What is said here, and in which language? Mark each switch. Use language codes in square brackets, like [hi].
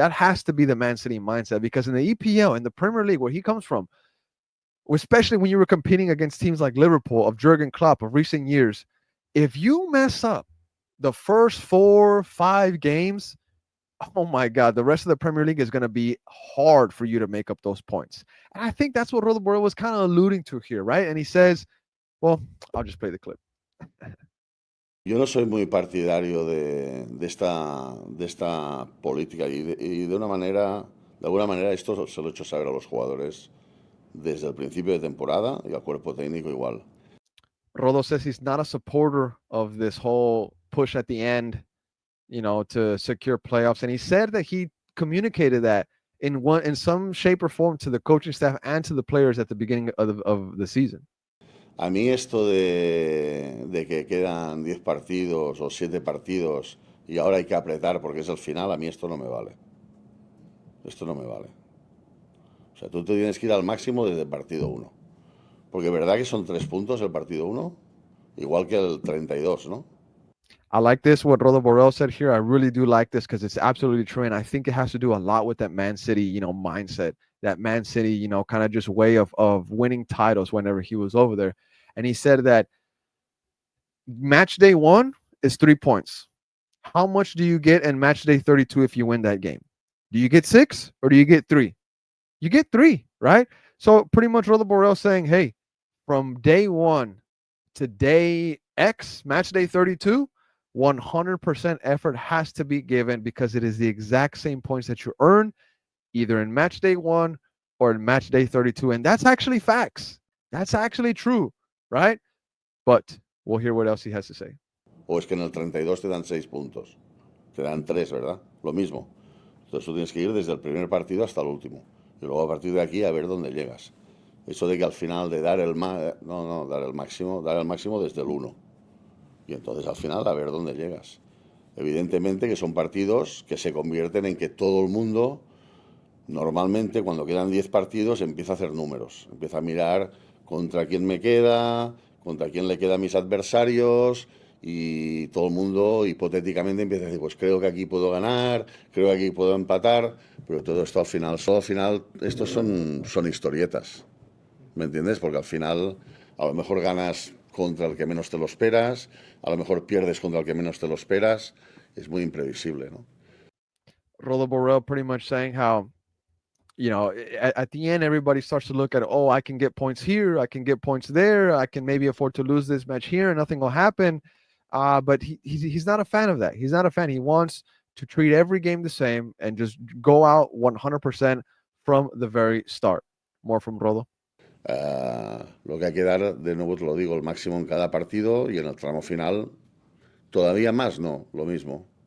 [en] That has to be the Man City mindset, because in the EPL, in the Premier League, where he comes from, especially when you were competing against teams like Liverpool, of Jurgen Klopp, of recent years, if you mess up the first 4-5 games, oh my God, the rest of the Premier League is going to be hard for you to make up those points. And I think that's what Rodolfo was kind of alluding to here, right? And he says, well, I'll just play the clip. [es] Yo no soy muy partidario de esta política y de alguna manera esto se lo he hecho saber a los jugadores desde el principio de temporada y al cuerpo técnico igual. [en] Rodo says he's not a supporter of this whole push at the end, to secure playoffs. And he said that he communicated that in some shape or form to the coaching staff and to the players at the beginning of the season. [es] A mí esto de que quedan 10 partidos o 7 partidos y ahora hay que apretar porque es el final, a mí esto no me vale. Esto no me vale. O sea, tú te tienes que ir al máximo desde el partido 1. Porque ¿verdad que son 3 puntos el partido 1? Igual que el 32, ¿no? [en] I like this, what Rodolfo Borrell said here. I really do like this because it's absolutely true. And I think it has to do a lot with that Man City, mindset, that Man City, kind of just way of winning titles whenever he was over there. And he said that match day 1 is 3 points. How much do you get in match day 32 if you win that game? Do you get 6 or do you get 3? You get 3, right? So pretty much Rodolfo Borrell saying, hey, from day 1 to day X, match day 32, 100% effort has to be given, because it is the exact same points that you earn either in match day 1 or in match day 32. And that's actually facts. That's actually true, right? But we'll hear what else he has to say. [es] O es que en el 32 te dan 6 puntos. Te dan 3, ¿verdad? Lo mismo. Entonces tú tienes que ir desde el primer partido hasta el último. Y luego a partir de aquí a ver dónde llegas. Eso de que al final de dar el máximo desde el 1. Y entonces al final a ver dónde llegas. Evidentemente que son partidos que se convierten en que todo el mundo, normalmente cuando quedan 10 partidos, empieza a hacer números. Empieza a mirar contra quién me queda, contra quién le queda a mis adversarios, y todo el mundo hipotéticamente empieza a decir, pues creo que aquí puedo ganar, creo que aquí puedo empatar, pero todo esto al final estos son historietas, ¿me entiendes? Porque al final a lo mejor ganas contra el que menos te lo esperas, a lo mejor pierdes contra el que menos te lo esperas, es muy imprevisible, ¿no? [en] Rodolfo Borrell pretty much saying how, at the end, everybody starts to look at, oh, I can get points here, I can get points there, I can maybe afford to lose this match here, and nothing will happen. But he's not a fan of that. He's not a fan. He wants to treat every game the same and just go out 100% from the very start. More from Rodo. [es] Lo que hay que dar, de nuevo te lo digo, el máximo en cada partido, y en el tramo final todavía más, no, lo mismo.